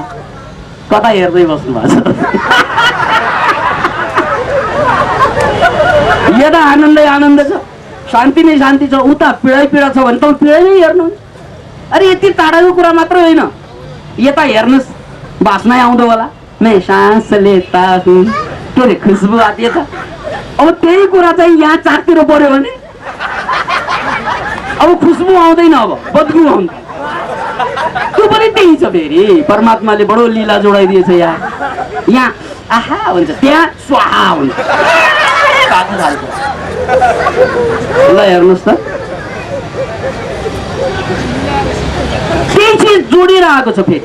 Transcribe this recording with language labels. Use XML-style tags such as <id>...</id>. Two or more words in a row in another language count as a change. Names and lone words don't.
<ne>कता हेर्दै बस्नु भएको छ? यता आनन्दै आनन्द छ, शान्ति नै शान्ति छ, उता पीडै पीडा छ भने त पीडै नै हेर्नुहुन्छ। अरे यति टाढाको कुरा मात्र होइन, यता हेर्नुहोस् बास्नै आउँदो होला।</ne> <hi>मैं सास लेता हूँ, के अरे खुसबु आती है।</hi> <ne>अब त्यही कुरा चाहिँ यहाँ चारतिर पर्यो भने अब खुसबु आउँदैन, अब बदबु आउँछ। त्यो पनि त्यही छ फेरि। परमात्माले बडो लीला जोडाइदिएछ यहाँ। यहाँ आहा हुन्छ, त्यहाँ स्वाहा हुन्छ। ल हेर्नुहोस् त, केही चिज जोडिएर आएको छ फेरि।</ne>